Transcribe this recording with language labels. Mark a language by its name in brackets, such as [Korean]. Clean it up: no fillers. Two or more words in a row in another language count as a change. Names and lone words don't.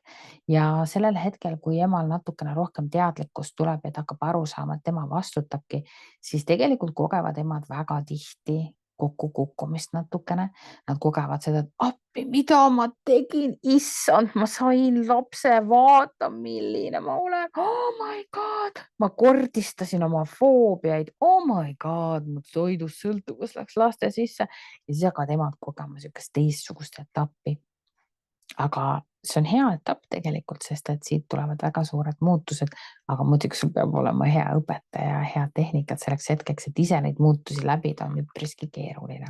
[Estonian] Ja sellel hetkel, kui emal natukene rohkem teadlikkust tuleb, et hakkab aru saama, et tema vastutabki, siis tegelikult kogevad emad väga tihti kokkukukkumist natukene. Nad kogevad seda, et appi, mida ma tegin, issand, ma sain lapse, vaata, milline ma olen. [English] Oh my god, [Estonian] ma kordistasin oma foobiaid. [English] Oh my god, [Estonian] mu toidust sõltuvus läks laste sisse ja siis hakkavad emad kogema sükest teistsugust etappi. Aga see on hea etapp tegelikult, sest et siit tulevad väga suured muutused, aga muidugi sul peab olema hea õpetaja, head tehnikat selleks hetkeks, et ise neid muutusi läbida on üpriski keeruline.